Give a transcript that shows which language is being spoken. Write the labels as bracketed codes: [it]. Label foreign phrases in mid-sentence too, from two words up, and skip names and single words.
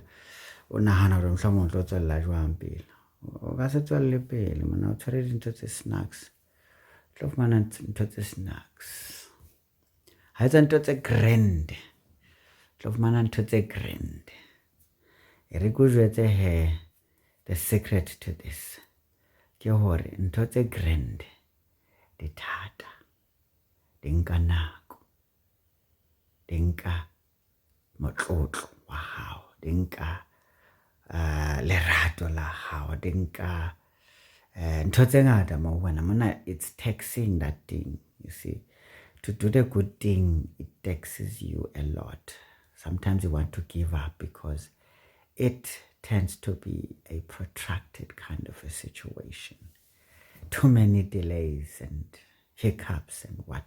[st] O nahana hore mohlomong o tlo tswella jwang pele. O ka se tswelle pele monna, o tshware dintho tse snacks. Tlo fumana ntho tse snacks. Ha etsa ntho tse grand. Tlo fumana ntho tse grand. E re go jwetse he, [en] the secret to this [st] ke hore ntho tse grand di thata, di nka nako, di nka motlotlo wa hao, di nka lerato la hao dinka ntho tse ngata mo wena mona. [en] It's taxing that thing, you see. To do the good thing, it taxes you a lot. Sometimes you want to give up because it tends to be a protracted kind of a situation. Too many delays and hiccups and what.